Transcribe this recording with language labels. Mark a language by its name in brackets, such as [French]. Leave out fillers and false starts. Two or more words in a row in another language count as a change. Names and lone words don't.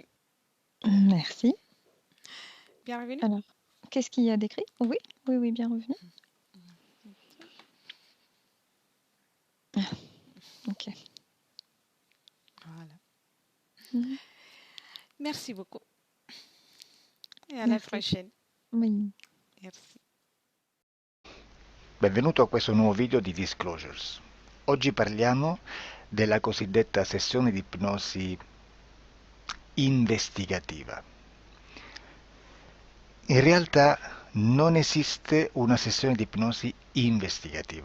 [French] Merci. Bienvenue. Alors, qu'est-ce qu'il y a d'écrit? Oui, bien revenu. Ok. Voilà. Mhm. Merci beaucoup. [Italian] E alla [French] Merci. [Italian] prossima. [French] Oui. Merci. [Italian] Benvenuto a questo nuovo video di Disclosures. Oggi parliamo della cosiddetta sessione di ipnosi investigativa. In realtà non esiste una sessione di ipnosi investigativa.